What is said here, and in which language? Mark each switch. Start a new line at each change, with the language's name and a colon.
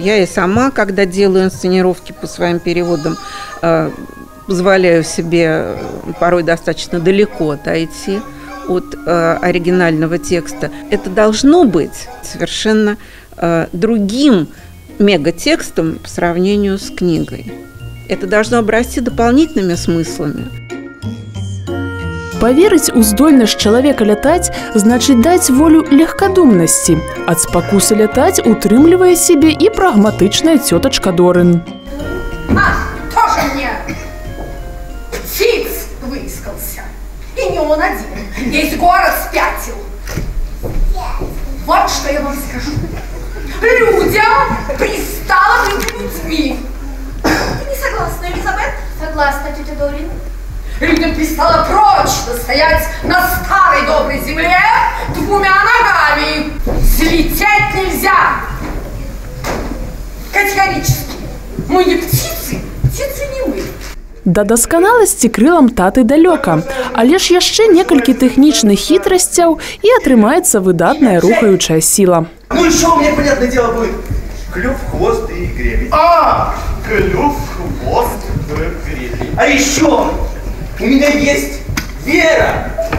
Russian: Я и сама, когда делаю инсценировки по своим переводам, позволяю себе порой достаточно далеко отойти от оригинального текста. Это должно быть совершенно другим мегатекстом по сравнению с книгой. Это должно обрасти дополнительными смыслами.
Belarusian: Паверыць у здольнасць чалавека лятаць значыць даць волю легкадумнасці. Ад спакусы лятаць утрымлівае сябе і прагматычная цётачка Дорын.
Russian: Тоже мне птиц выискался. И не он один. Весь город спятил. Вот что я вам скажу. Людям пристало быть людьми. Ты не согласна, Элизабет? Согласна, тетя Дорин. Людям пристало прочно стоять на старой доброй земле двумя ногами. Слететь нельзя. Категорически. Мы не птицы, птицы не мы.
Belarusian: Да дасканаласці крылам таты далёка, але ж яшчэ некалькі тэхнічных хітрасцяў і атрымаецца выдатная рухаючая сила.
Russian: Ну еще у меня, понятное дело, будет клюв, хвост и гребень. Клюв, хвост, гребень. А еще у меня есть вера.